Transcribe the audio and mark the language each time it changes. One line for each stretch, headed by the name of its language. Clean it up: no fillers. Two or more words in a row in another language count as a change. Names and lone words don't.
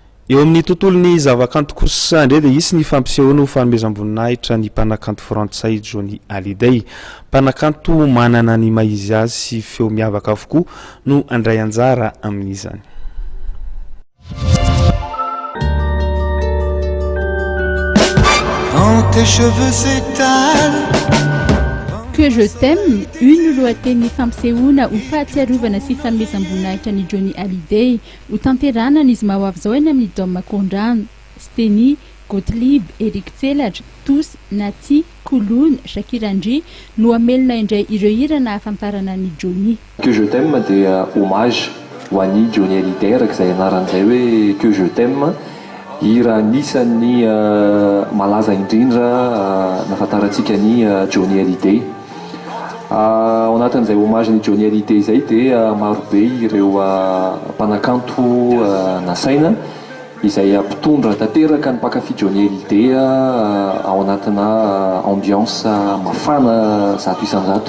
Malagasy: eo amin'ny tontolon'ny zavakanto kosa indray dia isy ny fampisehoana ho fanomezam-boninahitra ny mpanakanto frantsay Johnny Hallyday. Mpanakanto manana ny maha-izy azy sy feo miavaka avokoa no andray anjara amin'izany.
French: Quand tes cheveux s'étalent,
Malagasy: Que je t'aime, une lohateny fampisehoana ho fahatsiarovana sy fanomezam-boninahitra ny Johnny Hallyday ho tanterana izy mahoavy zao eny amin'ny Dôme Makondrano. Steny, Gottlieb, Eric Tselatra, Tous, Nati, Kouloun, Shakira Ndry no amelona indray ireo hira nahafantarana ny Johnny. Que je t'aime dia hommage ho an'ny Johnny Hallyday arak'izay anaran'izay hoe Que je t'aime. Hira anisan'ny malaza indrindra nafantarantsika ny Johnny Hallyday. Ao anatin'izay hommage ny Johnny Hallyday izay dia marobe ireo mpanakanto nasaina izay ampitondra tanteraka ny mpakafy Johnny Hallyday ao anatina ambiance mafana zato isan-jato.